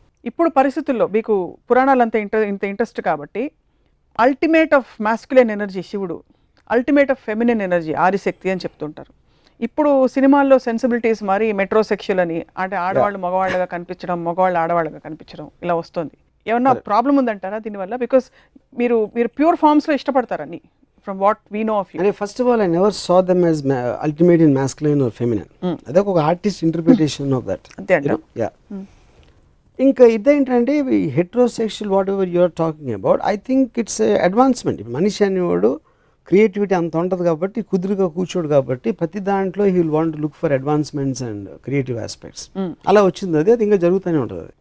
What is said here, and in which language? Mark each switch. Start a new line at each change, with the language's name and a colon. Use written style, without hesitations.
Telugu: ఇప్పుడు పరిస్థితుల్లో మీకు పురాణాలు అంత ఇంట్రెస్ట్ కాబట్టి
English: ultimate of masculine energy
Telugu: శివుడు,
English: ultimate of feminine energy
Telugu: Adishakti అని చెప్తుంటారు. ఇప్పుడు సినిమాల్లో సెన్సిబిలిటీస్ మరి మెట్రోసెక్షువల్ అని, అంటే ఆడవాళ్ళు మగవాళ్ళగా కనిపించడం, మగవాళ్ళు ఆడవాళ్ళగా కనిపించడం ఇలా వస్తుంది. ఏమన్నా ప్రాబ్లం ఉందంటారా దీనివల్ల? బికాస్ మీరు ప్యూర్ ఫార్మ్స్లో ఇష్టపడతారని
English: from what we know of you. And first of all, I never saw them as ultimate in masculine or feminine.
Telugu: Adha oka
English: artist interpretation of that. Yeah.
Telugu: ఇంకా ఇదేంటంటే
English: Heterosexual whatever you're talking about, I think it's advancement.
Telugu: ఇప్పుడు మనిషి అనేవాడు creativity అంత ఉంటుంది కాబట్టి, కుదురుగా కూర్చోడు కాబట్టి ప్రతి దాంట్లో
English: He will want look for advancements and creative aspects.
Telugu: అలా వచ్చింది అది ఇంకా జరుగుతూనే ఉంటుంది.